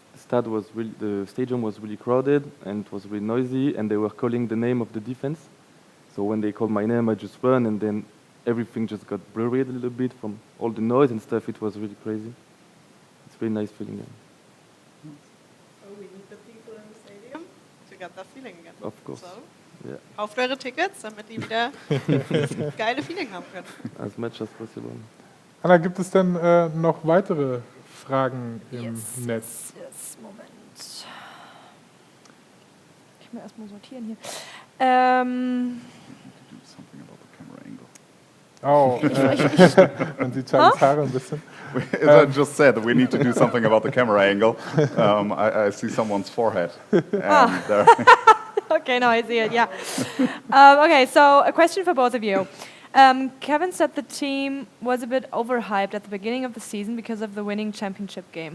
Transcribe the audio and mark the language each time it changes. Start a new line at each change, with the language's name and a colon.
English: The stadium was really crowded and it was really noisy, and they were calling the name of the defense. So when they called my name, I just ran, and then everything just got blurry a little bit from all the noise and stuff. It was really crazy. It's a really nice feeling. Yeah. So we need the people in the stadium to get that feeling again. Of course. So, Yeah.
German: kauft eure Tickets, damit die wieder das geile Feeling haben können.
English: As much as possible.
German: Anna, gibt es denn noch weitere Fragen im Netz?
English: Yes, Moment.
German: Ich muss erstmal sortieren hier.
English: Do something about the camera angle.
German: Oh, man sieht Charlies Haare ein bisschen.
English: As I just said, we need to do something about the camera angle. I see someone's forehead. And there. Okay, now I see it, yeah. Okay, so a question for both of you. Kevin said the team was a bit overhyped at the beginning of the season because of the winning championship game.